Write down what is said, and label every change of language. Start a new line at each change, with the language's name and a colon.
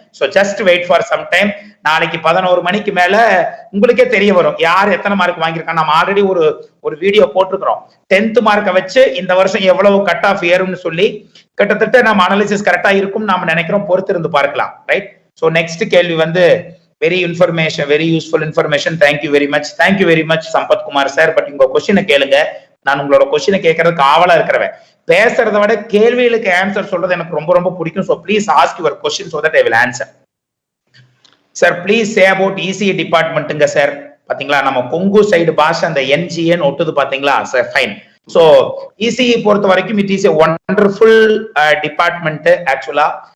English: So just wait for some time.
Tamil: நாளைக்கு 11 மணிக்கு மேல உங்களுக்கே தெரிய வரும் யார் எத்தனை மார்க் வாங்கியிருக்காங்க. நம்ம ஆல்ரெடி ஒரு வீடியோ போட்டிருக்கிறோம். 10th மார்க்கை வச்சு இந்த வருஷம் எவ்வளவு கட் ஆஃப் ஏறும்னு சொல்லி கிட்டத்தட்ட நம்ம அனாலிசிஸ் கரெக்டா இருக்கும் நாம நினைக்கிறோம். பொறுத்து இருந்து பார்க்கலாம். ரைட். சோ நெக்ஸ்ட் கேள்வி வந்து
English: very useful information. Thank you very much Sampath Kumar sir.
Tamil: But உங்க கொஸ்டினை கேளுங்க. நான் உங்களோட கொஸ்டினை கேட்கறதுக்கு ஆவலா இருக்கிறவன். பேசுறதை விட கேள்விகளுக்கு ஆன்சர் சொல்றது எனக்கு ரொம்ப ரொம்ப பிடிக்கும்.
English: So please ask your question so that I will answer. Sir, please say about ECE
Tamil: டிபார்ட்மெண்ட்டுங்க sir. பாத்தீங்களா நம்ம கொங்கு சைடு பாஷை அந்த NGN ஒட்டுது பாத்தீங்களா சார்.
English: Fine. So ECE
Tamil: பொறுத்த வரைக்கும்
English: it is a wonderful department actually.